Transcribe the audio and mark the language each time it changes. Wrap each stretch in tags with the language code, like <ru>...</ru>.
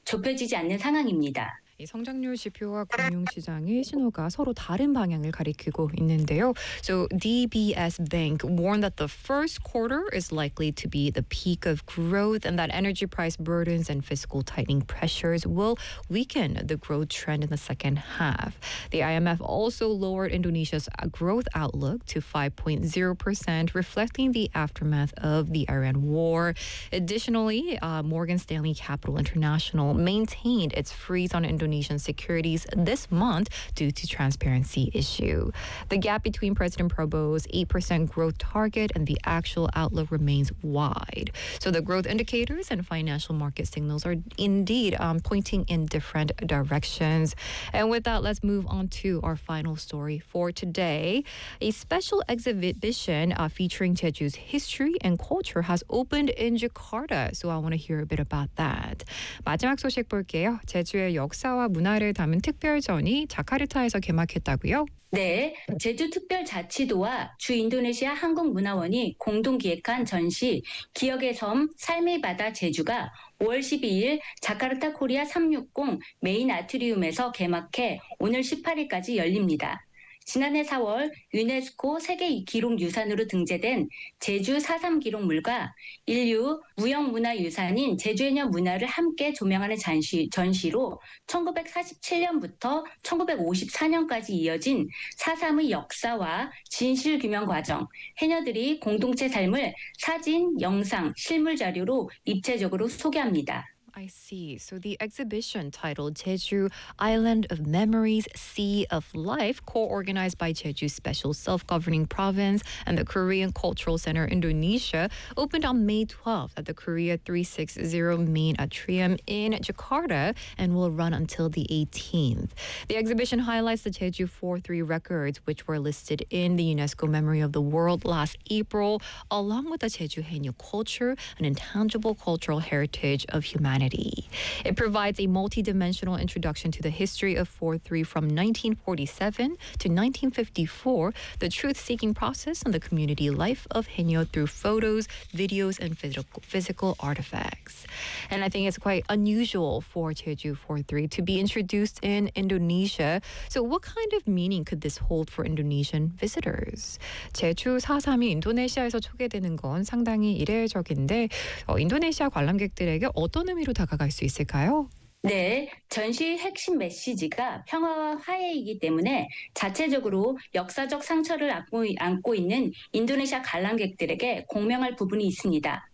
<ko>좁혀지지 않는 상황입니다. 이 성장률 지표와 금융시장의 신호가 서로 다른 방향을 가리키고 있는데요.</ko> <en>So DBS Bank warned that the first quarter is likely to be the peak of growth and that energy price burdens and fiscal tightening pressures will weaken the growth trend in the second half. The IMF also lowered Indonesia's growth outlook to 5.0%, reflecting the aftermath of the Iran war. Additionally, Morgan Stanley Capital International maintained its freeze on Indonesian securities this month due to transparency issue. The gap between President Prabowo's 8% growth target and the actual outlook remains wide. So the growth indicators and financial market signals are indeed pointing in different directions. And with that, let's move on to our final story for today. A special exhibition featuring Jeju's history and culture has opened in Jakarta. So I want to hear a bit about that.</en> <ko>마지막 소식 볼게요. 제주의 역사 문화를 담은 특별전이 자카르타에서 개막했다고요? 네, 제주특별자치도와 주인도네시아 한국문화원이 공동 기획한 전시 기억의 섬 삶의 바다 제주가 5월 12일 자카르타 코리아 360 메인 아트리움에서 개막해 오늘 18일까지 열립니다. 지난해 4월 유네스코 세계 기록 유산으로 등재된 제주 4.3 기록물과 인류 무형문화유산인 제주해녀 문화를 함께 조명하는 전시로 1947년부터 1954년까지 이어진 4.3의 역사와 진실규명 과정, 해녀들이 공동체 삶을 사진, 영상, 실물 자료로 입체적으로 소개합니다.</ko> <en>I see. So the exhibition titled Jeju Island of Memories, Sea of Life, co-organized by Jeju's Special Self-Governing Province and the Korean Cultural Center Indonesia, opened on May 12th at the Korea 360 Main Atrium in Jakarta and will run until the 18th. The exhibition highlights the Jeju 4-3 records, which were listed in the UNESCO Memory of the World last April, along with the Jeju Haenyeo culture, an intangible cultural heritage of humanity. It provides a multidimensional introduction to the history of 4-3 from 1947 to 1954, the truth-seeking process and the community life of Haenyeo through photos, videos, and physical artifacts. And I think it's quite unusual for Jeju 4-3 to be introduced in Indonesia. So what kind of meaning could this hold for Indonesian visitors?</en> <ko>제주 4.3이 인도네시아에서 초개되는 건 상당히 이례적인데 인도네시아 관람객들에게 어떤 의미로 다가갈 수 있을까요? 네, 전시의 핵심 메시지가 평화와 화해이기 때문에 자체적으로 역사적 상처를 안고 있는 인도네시아 관람객들에게 공명할 부분이 있습니다.</ko>